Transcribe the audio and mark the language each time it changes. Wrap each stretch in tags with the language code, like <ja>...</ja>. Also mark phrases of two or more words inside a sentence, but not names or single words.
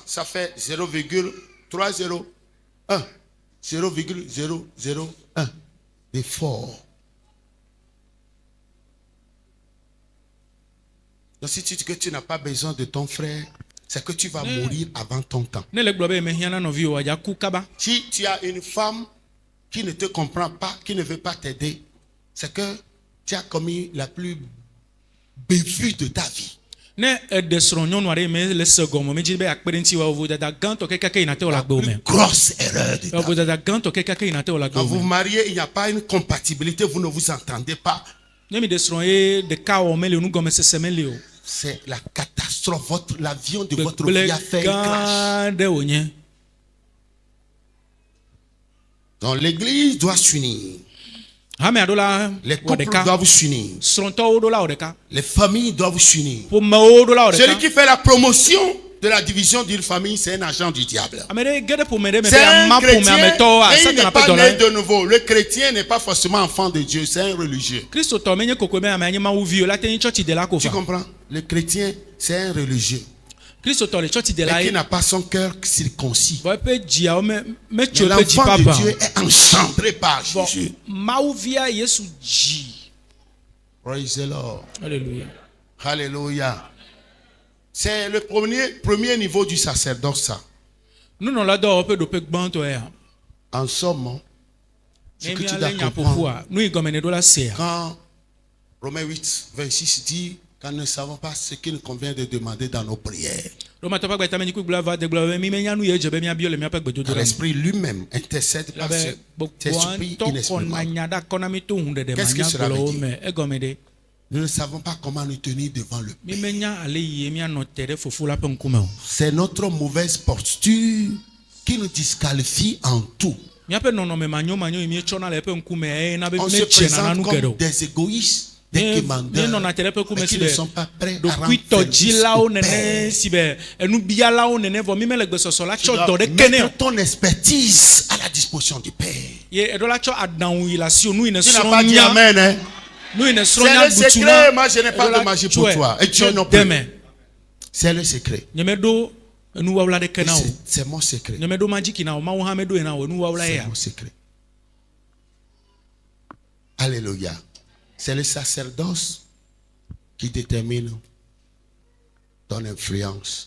<fr>Ça fait 0,301. 0,001 d'effort. Donc si tu dis que tu n'as pas besoin de ton frère, c'est que tu vas mourir avant ton temps.</fr> <ee>Ne le gblɔ be mehiã nɔvi o wòadza ku kaba.</ee> <fr>Si tu as une femme qui ne te comprend pas, qui ne veut pas t'aider, c'est que tu as commis la plus bévue de ta vie.</fr> <ee>Ne eɖe srɔ̃ nyɔnu aɖe me le se gɔme me dzi be akpe ɖe ŋuti wa vodada gãtɔ kekeke yina te wòle</ee> <fr>La</fr> <ee>agbe</ee> <fr>plus</fr> <ee>me.</ee> <fr>grosse erreur de ta vie.</fr> <ee>Vodada gãtɔ kekeke yina te wòle agbe</ee> <fr>Quand vous vous</fr> <ee>me.</ee> <fr>mariez, il n'y a pas une compatibilité, vous ne vous entendez pas.</fr> <ee>Ne mi ɖe srɔ̃ ye ɖeka wɔ mele nugɔmesese mele o.</ee> <fr>C'est la catastrophe. L'avion de votre vie</fr> <ee>Gbegble</ee> <fr>a fait un crash.</fr> <ee>gã ɖe wònye.</ee> <fr>Donc l'église doit s'unir.</fr> <ee>Hame aɖo la</ee> <fr>Les</fr> <ee>wɔ</ee> <fr>couples</fr> <ee>ɖeka.</ee> <fr>doivent s'unir.</fr> <ee>Srɔ̃tɔwo ɖo la wɔ ɖeka.</ee> <fr>Les familles doivent s'unir.</fr> <ee>Ƒomewo ɖo la wɔ</ee> <fr>Celui</fr> <ee>ɖeka.</ee> <fr>qui fait la promotion de la division d'une famille, c'est un agent du diable.</fr> <ee>Ame ɖe ge ɖe ƒome ɖe me be</ee> <fr>C'est un</fr> <ee>ama ƒome</ee> <fr>chrétien</fr> <ee>ametɔwo</ee> <fr>et il n'est</fr> <ee>Satana ƒe</ee> <fr>pas né</fr> <ee>dɔla.</ee> <fr>de nouveau. Le chrétien n'est pas forcément enfant de Dieu, c'est un religieux.</fr> <ee>Kristotɔ menye koko be ame anyi mawu vi o la te nyi tsɔtsi de la ko</ee> <fr>Tu</fr> <ee>fa.</ee> <fr>comprends? Le chrétien, c'est un religieux.</fr> <ee>Kristotɔ le tsɔtsi de la</ee> <fr>Mais qui</fr> <ee>ye.</ee> <fr>n'a pas son cœur circoncis.</fr> <ee>Vɔ eƒe dziawo metso</ee> <fr>Mais</fr> <ee>eƒe dzi</ee> <fr>l'enfant de</fr> <ee>papa</ee> <fr>Dieu est engendré par</fr> <ee>o.</ee> <fr>Jésus.</fr> <ee>Vɔ mawu via Yesu dzi.</ee> <en>Praise the Lord.</en> <fr>Alléluia. Alléluia. C'est le premier niveau du sacerdoce, ça.</fr> <ee>Nunɔla dɔ ƒe ɖoƒe gbãtɔ ya.</ee> <fr>En somme, ce</fr> <ee>Ne</ee> <fr>que tu</fr> <ee>mía</ee> <fr>dois</fr> <ee>le nya</ee> <fr>comprendre,</fr> <ee>ƒoƒua nu yi gɔme ne ɖo la sea.</ee> <fr>quand Romains 8, 26 dit quand nous ne savons pas ce qu'il nous convient de demander dans nos prières,</fr> <ee>Romatɔ ƒe agbeta me nyikui gblɔ va de gblɔ be mi menya nu ye dze be miabiɔ le miaƒe gbedodo la me.</ee> <fr>l'Esprit lui-même intercède par</fr> <ee>Labe</ee> <fr>cet esprit</fr> <ee>gbogboa ŋutɔ xɔna</ee> <fr>inexprimable.</fr> <ee>nya ɖe akɔ na mi to ŋu ɖeɖe</ee> <fr>Qu'est-ce que cela veut</fr> <ee>manyagblɔwo</ee> <fr>dire?</fr> <ee>me. Egɔme ɖe.</ee> <fr>Nous ne savons pas comment nous tenir devant le</fr> <ee>Mi</ee> <fr>Père.</fr> <ee>menya ale yie mianɔ te ɖe fofo la ƒe ŋkume o.</ee> <fr>C'est notre mauvaise posture qui nous disqualifie en tout.</fr> <ee>Míaƒe nɔnɔme manyomanyo yi mietsɔna le eƒe ŋkume eyina be</ee> <fr>On se</fr> <ee>metsena na</ee> <fr>présente</fr> <ee>nu geɖe</ee> <fr>comme</fr> <ee>o.</ee> <fr>des égoïstes, des</fr> <ee>Míenɔna</ee> <fr>commandeurs,</fr> <ee>te ɖe eƒe ŋkume</ee> <fr>mais</fr> <ee>si</ee> <fr>qui ne</fr> <ee>be</ee> <fr>sont pas prêts à rendre</fr> <ee>ɖokuitɔdzilawo</ee> <fr>service au</fr> <ee>nene</ee> <fr>Père.</fr> <ee>si be enubialawo nene vɔ mi mele gbesɔsɔ la</ee> <fr>Tu</fr> <ee>tsɔ</ee> <fr>dois</fr> <ee>dɔ ɖeke ne o.</ee> <fr>mettre ton expertise à la disposition du Père.</fr> <ee>Ye eɖo la tsɔ aɖaŋu yi le asi o nu yi ne</ee> <fr>Tu n'as pas dit</fr> <ee>srɔ̃nya</ee> <fr>Amen, hein?</fr> <ee>nu yi ne</ee> <fr>C'est</fr> <ee>srɔ̃nya</ee> <fr>le</fr> <ee>ɖutu</ee> <fr>secret.</fr> <ee>na.</ee> <fr>Moi, je n'ai pas</fr> <ee>eɖo la</ee> <fr>de magie pour</fr> <ee>tsɔe</ee> <fr>toi. Et Dieu non</fr> <ee>tsɔ</ee> <fr>plus.</fr> <ee>deme.</ee> <fr>C'est le secret.</fr> <ee>Nyemeɖo enuwawula ɖeke na o.</ee> <fr>C'est mon secret.</fr> <ee>Nyemeɖo madziki na o. Mawu hã meɖo yina o enuwawula</ee> <fr>C'est</fr> <ee>ya.</ee> <fr>mon secret. Alléluia. C'est le sacerdoce qui détermine ton influence.</fr>